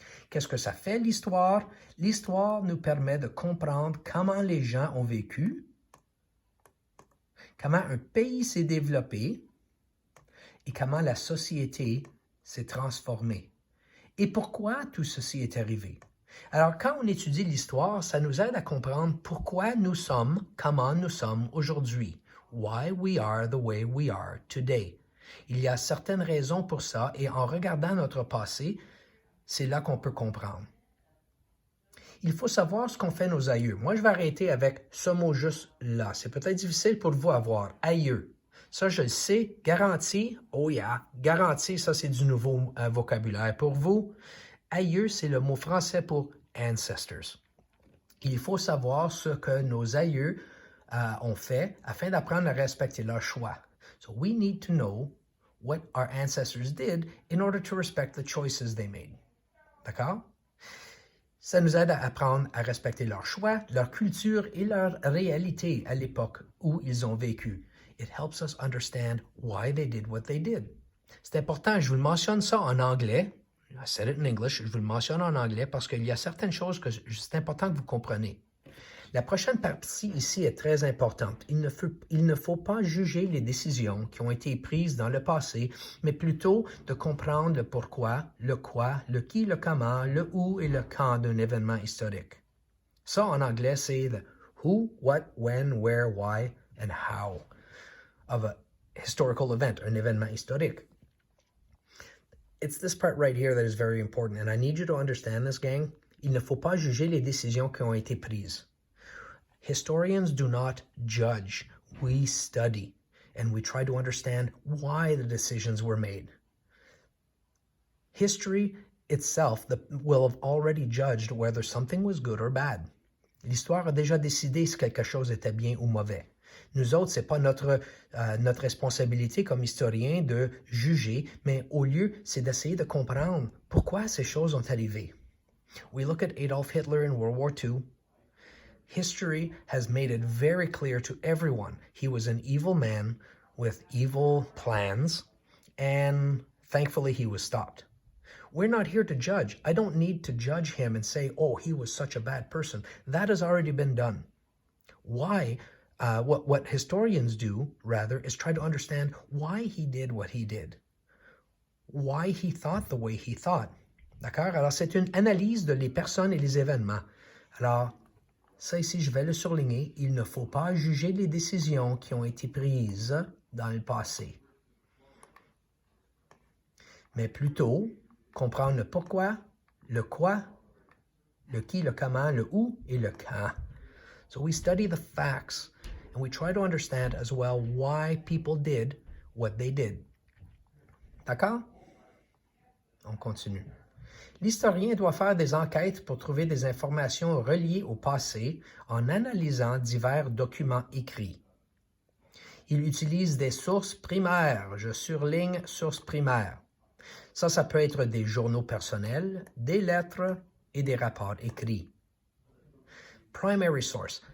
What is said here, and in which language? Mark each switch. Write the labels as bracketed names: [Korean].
[French] Qu'est-ce que ça fait l'histoire? L'histoire nous permet de comprendre comment les gens ont vécu, comment un pays s'est développé et comment la société s'est transformée. Et pourquoi tout ceci est arrivé? Alors, quand on étudie l'histoire, ça nous aide à comprendre pourquoi nous sommes, comment nous sommes aujourd'hui. [English] Why we are the way we are today. [French] Il y a certaines raisons pour ça et en regardant notre passé, c'est là qu'on peut comprendre. Il faut savoir ce qu'ont fait nos aïeux. Moi, je vais arrêter avec ce mot juste là. C'est peut-être difficile pour vous à voir. Aïeux. Ça, je le sais. Garanti. [English] Oh yeah. [French] Garanti, ça, c'est du nouveau vocabulaire pour vous. Aïeux, c'est le mot français pour ancestors. Il faut savoir ce que nos aïeux ont fait afin d'apprendre à respecter leurs choix. [English] So we need to know what our ancestors did in order to respect the choices they made. [French] D'accord? Ça nous aide à apprendre à respecter leurs choix, leur culture et leur réalité à l'époque où ils ont vécu. [English] It helps us understand why they did what they did. [French] C'est important, je vous le mentionne ça en anglais. [English] I said it in English, [French] je vous le mentionne en anglais parce qu'il y a certaines choses que c'est important que vous compreniez. La prochaine partie ici est très importante. Il ne faut pas juger les décisions qui ont été prises dans le passé, mais plutôt de comprendre le pourquoi, le quoi, le qui, le comment, le où et le quand d'un événement historique. Ça, en anglais, c'est [English] the who, what, when, where, why, and how of a historical event, [French] un événement historique. [English] It's this part right here that is very important, and I need you to understand this, gang. [French] Il ne faut pas juger les décisions qui ont été prises. [English] Historians do not judge. We study, and we try to understand why the decisions were made. History itself will have already judged whether something was good or bad. [French] L'histoire a déjà décidé si quelque chose était bien ou mauvais. Nous autres, ce n'est pas notre responsabilité comme historiens de juger, mais au lieu, c'est d'essayer de comprendre pourquoi ces choses sont arrivées. [English] We look at Adolf Hitler in World War II. History has made it very clear to everyone he was an evil man with evil plans, and thankfully he was stopped. We're not here to judge. I don't need to judge him and say, oh, he was such a bad person. That has already been done. Why? What historians do, rather, is try to understand why he did what he did. Why he thought the way he thought. [French] D'accord? Alors, c'est une analyse de les personnes et les événements. Alors, ça ici, je vais le surligner. Il ne faut pas juger les décisions qui ont été prises dans le passé, mais plutôt comprendre le pourquoi, le quoi, le qui, le comment, le où et le quand. [English] So we study the facts and we try to understand as well why people did what they did. [French] D'accord? On continue. L'historien doit faire des enquêtes pour trouver des informations reliées au passé en analysant divers documents écrits. Il utilise des sources primaires. Je surligne sources primaires. Ça peut être des journaux personnels, des lettres et des rapports écrits. [English] Primary source.